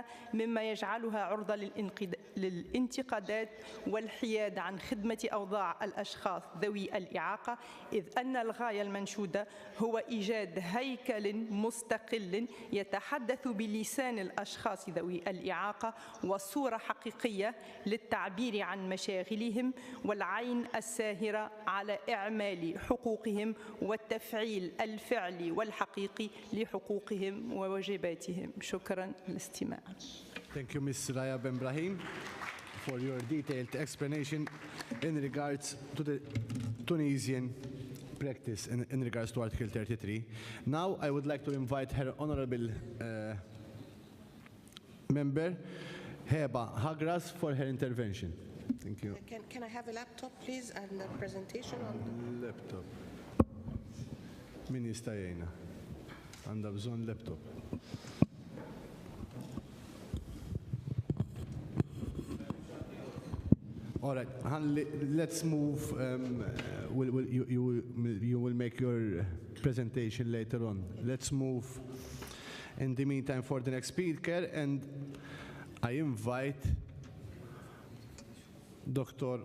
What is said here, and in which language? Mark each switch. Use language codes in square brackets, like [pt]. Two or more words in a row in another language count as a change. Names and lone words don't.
[ar] مما يجعلها عرضة للانتقادات والحياد عن خدمة أوضاع الأشخاص ذوي الإعاقة، إذ أن الغاية المنشودة هو إيجاد هيكل مستقل يتحدث بلسان الأشخاص ذوي الإعاقة وصورة حقيقية للتعبير عن مشاغلهم والعين الساهرة على إعمال حقوقهم والتفعيل الفعلي والحقيقي لحقوقهم وواجباتهم. شكرا للاستماع. [en] Thank you, Ms. Raya Ben Brahim, for your detailed explanation in regards to the Tunisian practice in regards to Article 33. Now I would like to invite her honorable member, Heba Hagras, for her intervention. Thank you. Can I have a laptop, please, and a presentation on the [mt] laptop? Min jista' jgħinha? Għandha bżonn laptop. [en] All right, let's move. You will make your presentation later on. Let's move in the meantime for the next speaker, and I invite Dr.